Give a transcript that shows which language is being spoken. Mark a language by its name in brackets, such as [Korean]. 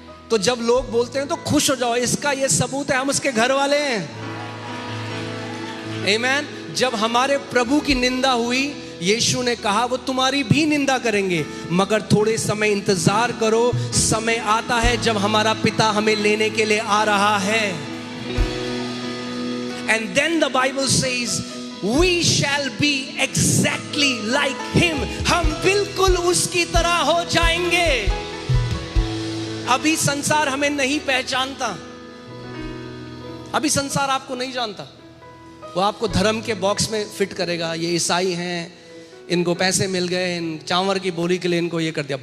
[Hindi] तो जब लोग बोलते हैं तो खुश हो जाओ, इसका ये सबूत है हम उसके घर वाले हैं। आमीन। जब हमारे प्रभु की निंदा हुई, यीशु ने कहा वो तुम्हारी भी निंदा करेंगे, मगर थोड़े समय इंतजार करो, समय आता है जब हमारा पिता हमें लेने के लिए आ रहा है। [English] And then the Bible says we shall be exactly like him. [Hindi] हम बिल्कुल उसकी तरह हो जाएंगे। अभी संसार हमें नहीं पहचानता, अभी संसार आपको नहीं जानता। वो आपको धर्म के बॉक्स में फिट करेगा। ये ईसाई हैं, इनको पैसे मिल गए, इन चावल की बोली के लिए इनको ये कर दिया।